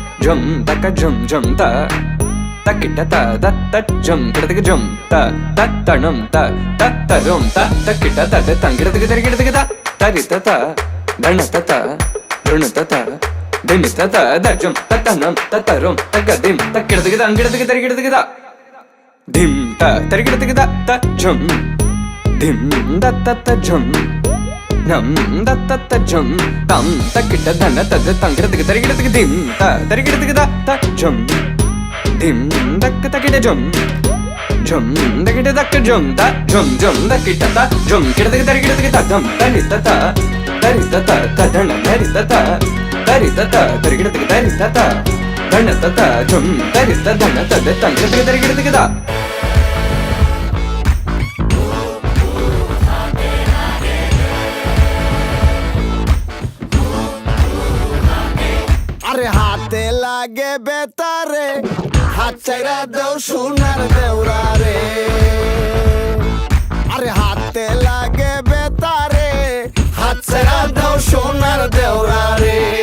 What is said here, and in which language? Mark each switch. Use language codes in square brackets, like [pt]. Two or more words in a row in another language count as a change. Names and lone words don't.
[bn] jum taka jum jum ta takita ta ta jum kidatiga jum ta tanum ta tarum ta takita ta tangidatiga tarigidatiga ta tarita ta danata ta runata ta dimita ta da jum tatanum tatarum tagadim takidatiga tangidatiga tarigidatiga ta dim ta tarigidatiga ta jum dim da ta jum nam da ta jum tam takita dana ta tangidatiga tarigidatiga dim ta tarigidatiga ta jum dim takita jum jum takita takka jum ta jum jum takita ta jum kidatiga tarigidatiga ta dum tarita ta dana tarita ta tarigidatiga tarita ta dana ta jum tarita dana ta tangidatiga tarigidatiga ta আরে হাতে লাগে বেতারে হাত চাইরা দেও সোনার দেওরা রে আরে হাতে লাগে বেতারে হাত চাইরা দেও সোনার দেওরা রে